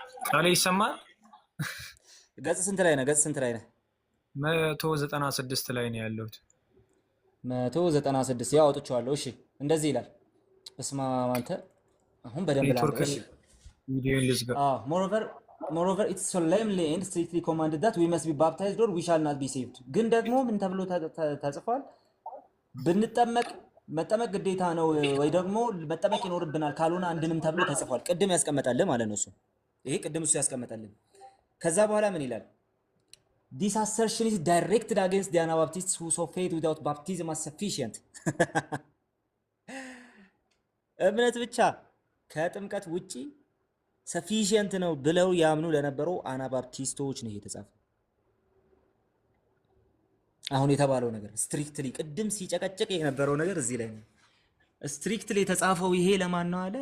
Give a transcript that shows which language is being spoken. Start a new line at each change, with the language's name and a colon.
Amharic: ቃሌ ይሰማል? ገጽ ስንት ላይ ነው? ገጽ ስንት ላይ ነው? 196 ላይ ነው ያለሁት። 196 ያው አውጥቼዋለሁ። እሺ እንደዚህ ይላል። እስማ አንተ አሁን በደንብ ላንተ እሺ ቪዲዮን ልዝጋ።
English: moreover it's solemnly and strictly commanded that we must be baptized or we shall not be saved።
Amharic: ግን ደግሞ ምን ተብሎ ተጽፏል? መጠመቅ ግዴታ ነው ወይ ደግሞ መጠመቅ ይኖርብናል ካልሆነ አንድንም ተብሎ ተጽፏል። ቅድም ያስቀመጣልን ማለት ነው እሱ። ይሄ ቅድም እሱ ያስቀመጣልን። ከዛ በኋላ ምን ይላል?
English: This assertion is directed against the Anabaptists who saw faith without baptism as sufficient።
Amharic: እምነት ብቻ ከጥምቀት ውጪ ሰፊሽንት ነው ብለው ያምኑ ለነበረው አናባፕቲስቶች ነው የተጻፈው። አሁን የተባለው ነገር ስትሪክትሊ ቅድም ሲጨቀጨቅ የነበረው ነገር እዚህ ላይ ነው። ስትሪክትሊ የተጻፈው ይሄ ለማን ነው አለ?